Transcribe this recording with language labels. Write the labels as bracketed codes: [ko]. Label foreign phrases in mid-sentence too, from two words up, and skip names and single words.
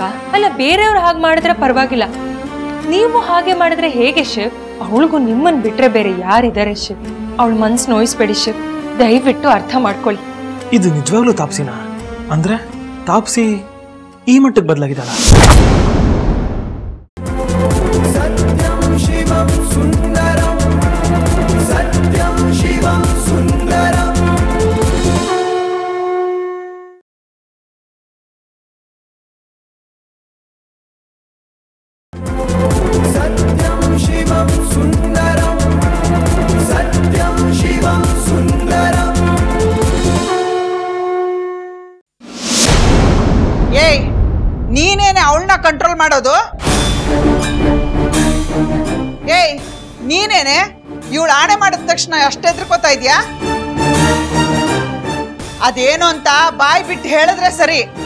[kn] ಅಲ್ಲ, ಬೇರೆಯವ್ರು ಹಾಗೆ ಮಾಡಿದ್ರೆ ಪರವಾಗಿಲ್ಲ, ನೀವು ಹಾಗೆ ಮಾಡಿದ್ರೆ ಹೇಗೆ ಶಿವ್? ಅವಳಿಗೂ ನಿಮ್ಮನ್ ಬಿಟ್ರೆ ಬೇರೆ ಯಾರಿದ್ದಾರೆ ಶಿವ್? ಅವಳ ಮನ್ಸು ನೋಯಿಸ್ಬೇಡಿ ಶಿವ್, ದಯವಿಟ್ಟು ಅರ್ಥ ಮಾಡ್ಕೊಳ್ಳಿ. ಇದು ನಿಜವಾಗ್ಲೂ ತಾಪ್ಸಿನಾ? ಅಂದ್ರೆ ತಾಪ್ಸಿ ಈ ಮಟ್ಟಕ್ಕೆ ಬದಲಾಗಿದ್ದಾಳ? [sa] सत्यं शिवं सुन्दरं सत्यं शिवं सुन्दरं सत्यं शिवं सुन्दरं सत्यं शिवं सुन्दरं [kn] ಏಯ್, ನೀನೇನೆ ಅವಳನ್ನ ಕಂಟ್ರೋಲ್ ಮಾಡೋದು? ಏಯ್, ನೀನೇನೆ ಇವಳು ಆಣೆ ಮಾಡಿದ ತಕ್ಷಣ ಅಷ್ಟೇ ಹೆದರ್ಕೋತಾ ಇದ್ಯಾ? ಅದೇನು ಅಂತ ಬಾಯ್ ಬಿಟ್ಟು ಹೇಳಿದ್ರೆ ಸರಿ.